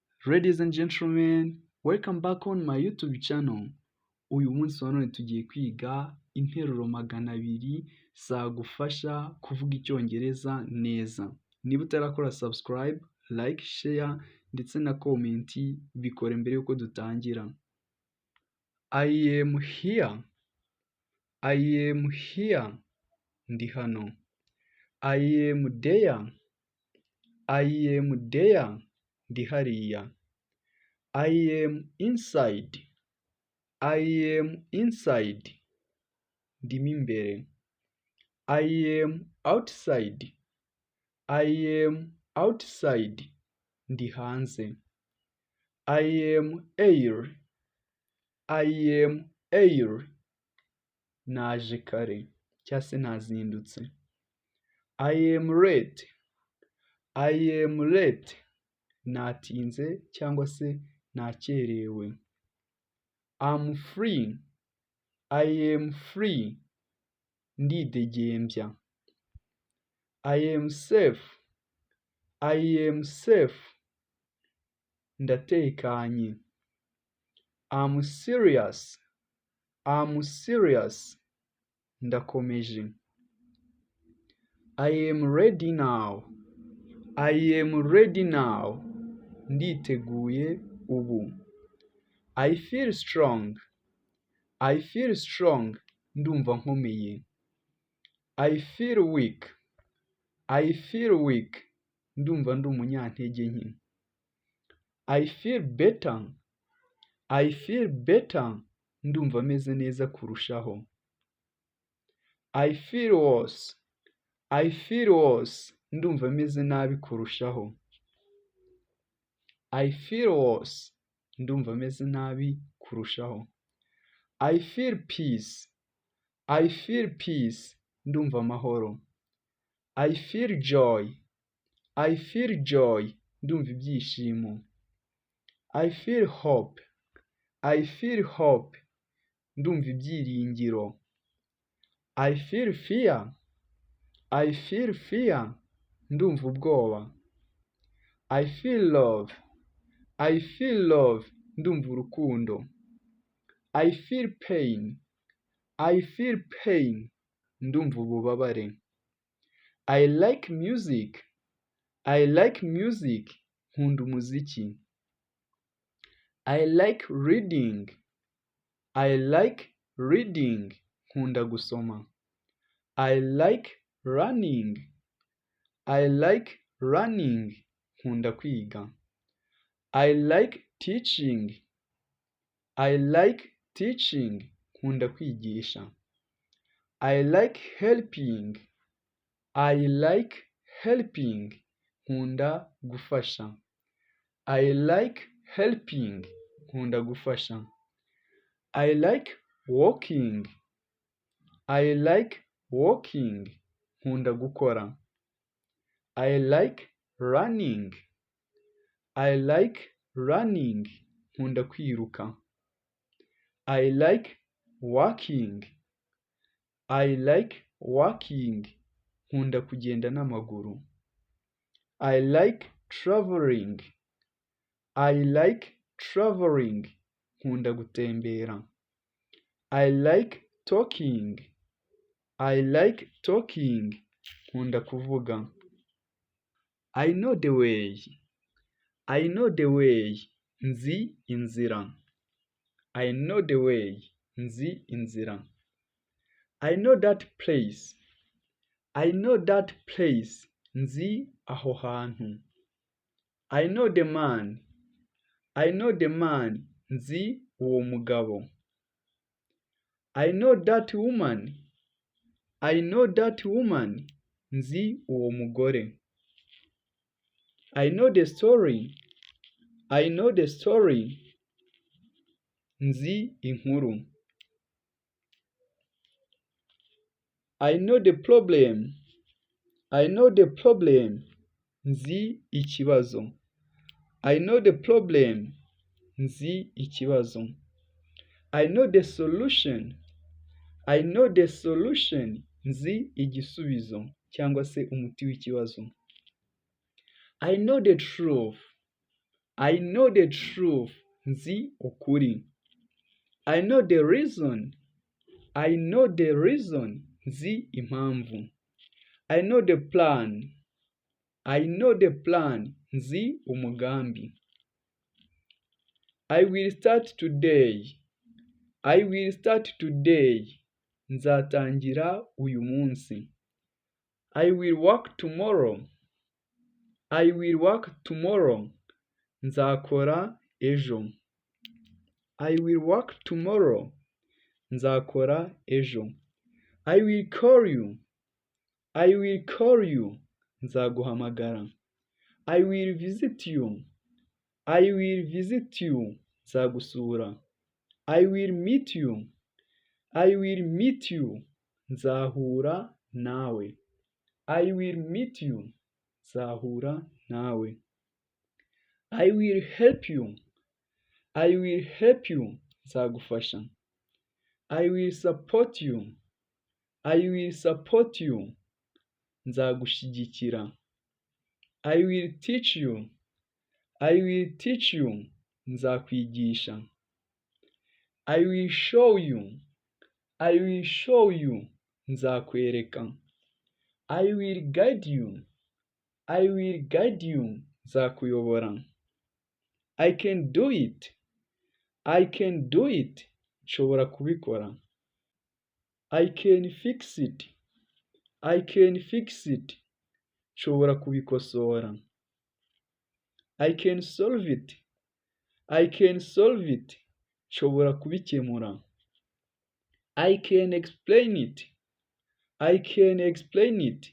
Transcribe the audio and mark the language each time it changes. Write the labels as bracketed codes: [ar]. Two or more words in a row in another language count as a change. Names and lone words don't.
[en] Ladies and gentlemen, welcome back on my YouTube channel. [rw] Uyu munsi wa none tugiye kwiga interuro 200 zagufasha kuvuga icyongereza neza. Niba utarakora [en] subscribe, like, share [rw] ndetse na comment bikore mbere yuko dutangira. [en] I am here. I am here. [rw] Ndi hano. [en] I am there. I am there. [rw] Ndi hariya. [en] I am inside. I am inside. [rw] Ndimo imbere. [en] I am outside. I am outside. [rw] Ndi hanze. [en] I am air. I am air. [rw] Naje kare cyangwa se nazindutse. [en] I am late. I am late. [rw] Natinze cyangwa se nakerewe. [en] I'm free. I am free. Ndidegembya. I am safe. I am safe. Ndatekanye. I'm serious. I'm serious. Ndakomeje. I am ready now. I am ready now. [rw] Nditeguye ubu. [en] I feel strong. I feel strong. [rw] Ndumva nkomeye. [en] I feel weak. I feel weak. [rw] Ndumva ndi umunyantege nke. [en] I feel better. I feel better. [rw] Ndumva meze neza kurushaho. [en] I feel worse. I feel worse. [rw] Ndumva meze nabi kurushaho. [en] I feel worse. [rw] Ndumva meze nabi kurushaho. [en] I feel peace. I feel peace. [rw] Ndumva amahoro. [en] I feel joy. I feel joy. [rw] Ndumva ibyishimo. [en] I feel hope. I feel hope. [rw] Ndumva ibyiringiro. [en] I feel fear. I feel fear. [rw] Ndumva ubwoba. [en] I feel love. I feel love. [rw] Ndumva urukundo. [en] I feel pain. I feel pain. [rw] Ndumva ububabare. [en] I like music. I like music. [rw] Nkunda umuziki. [en] I like reading. I like reading. [rw] Nkunda gusoma. [en] I like running. I like running. [rw] Nkunda kwiga. [en] I like teaching. I like teaching. [rw] Nkunda kwigisha. [en] I like helping. I like helping. [rw] Nkunda gufasha. [en] I like helping. [rw] Nkunda gufasha. [en] I like walking. I like walking. [rw] Nkunda gukora. [en] I like running. I like running. [rw] Nkunda kwiruka. [en] I like walking. I like walking. [rw] Nkunda kugenda n'amaguru. [en] I like traveling. I like traveling. [rw] Nkunda gutembera. [en] I like talking. I like talking. [rw] Nkunda kuvuga. [en] I know the way. I know the way. [rw] Nzi inzira. [en] I know the way. [rw] Nzi inzira. [en] I know that place. I know that place. [rw] Nzi aho hantu. [en] I know the man. I know the man. [rw] Nzi uwo mugabo. [en] I know that woman. I know that woman. [rw] Nzi uwo mugore. [en] I know the story. I know the story. [rw] Nzi inkuru. [en] I know the problem. I know the problem. [rw] Nzi ikibazo. [en] I know the problem. [rw] Nzi ikibazo. [en] I know the solution. I know the solution. [rw] Nzi igisubizo cyangwa se umuti w'ikibazo. [en] I know the truth. I know the truth. [rw] Nzi ukuri. [en] I know the reason. I know the reason. [rw] Nzi impamvu. [en] I know the plan. I know the plan. [rw] Nzi umugambi. [en] I will start today. I will start today. [rw] Nzatangira uyu munsi. [en] I will work tomorrow. I will work tomorrow. [rw] Nzakora ejo. [en] I will work tomorrow. [rw] Nzakora ejo. [en] I will call you. I will call you. Nzaguhamagara. I will visit you. I will visit you. Nzagusura. I will meet you. I will meet you. [rw] Nzahura nawe. [en] I will meet you. [rw] Nzahura nawe. [en] I will help you. I will help you. Nzagufasha. I will support you. I will support you. Nzagushyigikira. I will teach you. I will teach you. Nzakwigisha. I will show you. I will show you. Nzakwereka. I will guide you. I will guide you. Nzakuyobora. I can do it. I can do it. [rw] Nshobora kubikora. [en] I can fix it. I can fix it. [rw] Nshobora kubikosora. [en] I can solve it. I can solve it. [rw] Nshobora kubikemura. [en] I can explain it. I can explain it.